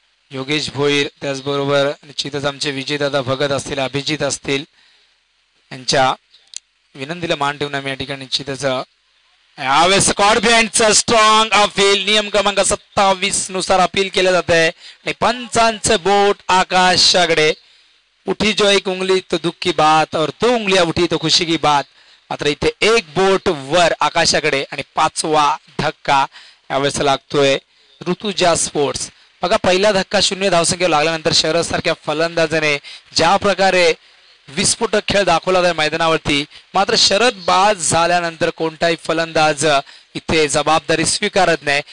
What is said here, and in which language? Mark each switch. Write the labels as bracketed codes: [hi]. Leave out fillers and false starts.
[mr] योगेश भोईर त्याचबरोबर निश्चितच आमचे विजयदादा भगत असतील अभिजित असतील यांच्या विनंतीला मान ठेवून आम्ही या ठिकाणी निश्चितच यावेळेस स्कॉर्पियनचं स्ट्रॉंग अपील नियम क्रमांक 27 नुसार अपील केलं जात आहे आणि पंचांचं बोट आकाशाकडे. [hi] उठी जो एक उंगली तो दुःख की बात और 2 उंगलियां उठी तो खुशी की बात. [mr] मात्र इथे एक बोट वर आकाशाकडे आणि 5वा धक्का यावेळेस लागतोय ऋतुजा स्पोर्ट्स. बघा पहिला धक्का 0 धावसंख्येवर लागल्यानंतर शरद सारख्या फलंदाजाने ज्या प्रकारे विस्फोटक खेळ दाखवला त्या मैदानावरती, मात्र शरद बाद झाल्यानंतर कोणताही फलंदाज इथे जबाबदारी स्वीकारत नाही.